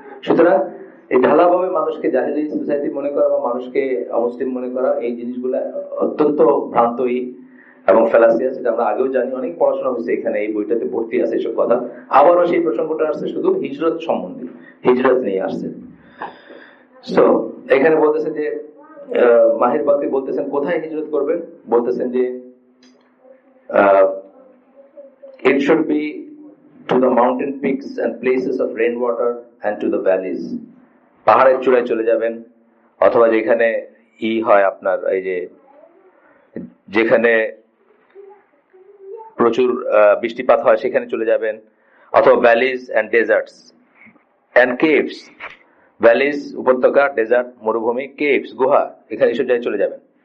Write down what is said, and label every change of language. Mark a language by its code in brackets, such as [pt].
[bn] সুতরাং এই ঢালাভাবে মানুষকে জাহিলি সোসাইটি মনে করা বা মানুষকে অমুসলিম মনে করা, এই জিনিসগুলো অত্যন্ত ভ্রান্তই এবং ফ্যালাসিয়াস। সেটা আমরা আগেও জানি, অনেক পড়াশোনা হয়েছে এখানে, এই বইটাতে ভর্তি আছে এসব কথা। আবারও সেই প্রসঙ্গটা আসছে শুধু হিজরত সম্বন্ধে, হিজরত নিয়ে আসছে। সো এখানে বলতেছে যে মাহির বাকরি বলতেছেন কোথায় হিজরত করবেন, বলতেছেন যে [en] it should be to the mountain peaks and places of rainwater and to the valleys. [bn] পাহাড়ের চূড়ায় চলে যাবেন, অথবা যেখানে হয় আপনার এই যেখানে প্রচুর বৃষ্টিপাত হয় সেখানে চলে যাবেন, অথবা valleys and deserts and caves. Valleys উপত্যকা, ডেজার্ট মরুভূমি, কেভস গুহা, এখানে এসব জায়গায় চলে যাবেন।